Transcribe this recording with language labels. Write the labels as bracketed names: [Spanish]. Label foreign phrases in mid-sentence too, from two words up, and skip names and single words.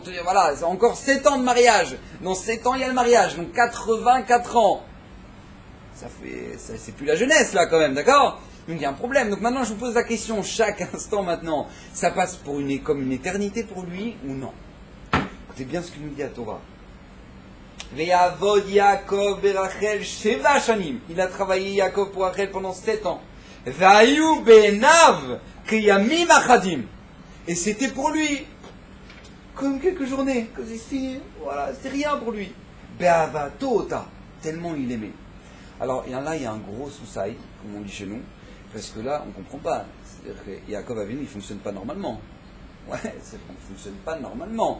[French] Voilà, c'est encore 7 ans de mariage. Dans 7 ans, il y a le mariage, donc 84 ans. C'est plus la jeunesse là quand même, d'accord? Donc il y a un problème. Donc maintenant je vous pose la question, chaque instant maintenant, ça passe comme une éternité pour lui ou non? Écoutez bien ce que nous dit la Torah. [Hebrew] ויעבד יעקב ברחל שבע שנים. [French] Il a travaillé Yaakov pour Rachel pendant 7 ans. [Hebrew] ויהיו בעיניו כימים אחדים. [French] Et c'était pour lui comme quelques journées, comme ici, voilà, c'était rien pour lui. Be'avatota, tellement il aimait. Alors, il y a un gros soussaï, comme on dit chez nous, parce que là, on ne comprend pas. C'est-à-dire que Yaakov Avinu, il ne fonctionne pas normalement. Ouais, il ne fonctionne pas normalement.